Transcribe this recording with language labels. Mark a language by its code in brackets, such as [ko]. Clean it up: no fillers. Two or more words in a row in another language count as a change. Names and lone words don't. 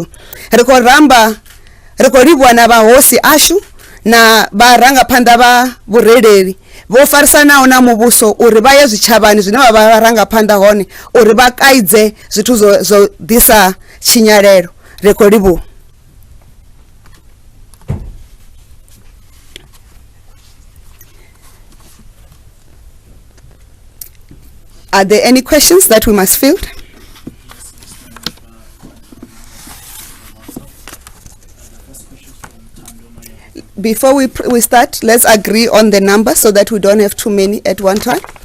[ve] Ri khou livhuwa na vhahosi ashu na vharangaphanḓa vha vhureleli vho farisanaho na muvhuso uri vha ye zwitshavhani zwine vha vharangaphanḓa hone uri vha kaidze zwithu zwo ḓisa tshinyalelo. Ri khou livhuwa. [en] Are there any questions that we must field? Before we start, let's agree on the number so that we don't have too many at one time.